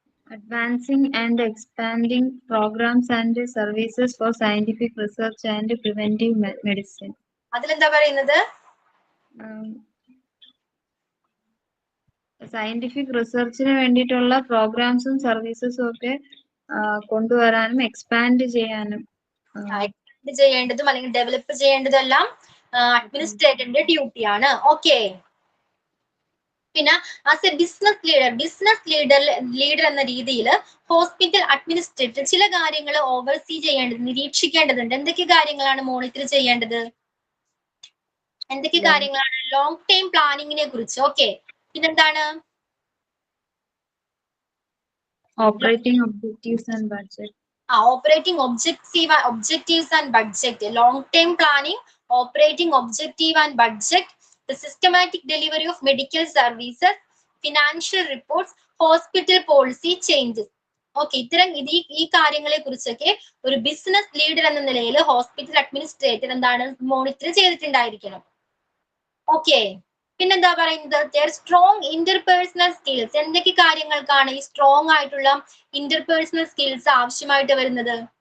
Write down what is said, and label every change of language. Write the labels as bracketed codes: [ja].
[en] Advancing and expanding programs and services for scientific research and preventive medicine. [ml] അതിലെന്താ പറയുന്നത്? Scientific റിസർച്ചിന് വേണ്ടിയിട്ടുള്ള പ്രോഗ്രാംസും സർവീസസും ഒക്കെ കൊണ്ടുവരാനും എക്സ്പാൻഡ് ചെയ്യാനും എക്സ്പാൻഡ് ചെയ്യേണ്ടതും അല്ലെങ്കിൽ ഡെവലപ്പ് ചെയ്യേണ്ടതും എല്ലാം അഡ്മിനിസ്ട്രേറ്ററിന്റെ ഡ്യൂട്ടിയാണ്. ഓക്കെ. പിന്നെ ആസ് എ ബിസിനസ് ലീഡർ എന്ന രീതിയിൽ ഹോസ്പിറ്റൽ അഡ്മിനിസ്ട്രേറ്റർ ചില കാര്യങ്ങൾ ഓവർസീ ചെയ്യേണ്ടത്, നിരീക്ഷിക്കേണ്ടതുണ്ട്. എന്തൊക്കെ കാര്യങ്ങളാണ് മോണിറ്റർ ചെയ്യേണ്ടത്? എന്തൊക്കെ കാര്യങ്ങളാണ്? ലോങ് ടൈം പ്ലാനിങ്ങിനെ കുറിച്ച്. ഓക്കെ. പിന്നെന്താണ്? [en] Operating objectives and budget. Operating objectives and budget. Long term planning, operating objective and budget, the systematic delivery of medical services, financial reports, hospital policy changes. Okay. [ml] ഇത്തരം ഈ കാര്യങ്ങളെ കുറിച്ചൊക്കെ ഒരു ബിസിനസ് ലീഡർ എന്ന നിലയിൽ hospital administrator എന്താണ് monitor ചെയ്തിട്ടുണ്ടായിരിക്കണം. Okay. പിന്നെന്താ പറയുന്നത്? Strong interpersonal skills. എന്തൊക്കെ കാര്യങ്ങൾക്കാണ് ഈ സ്ട്രോങ് ആയിട്ടുള്ള ഇന്റർപേഴ്സണൽ സ്കിൽസ് ആവശ്യമായിട്ട് വരുന്നത്?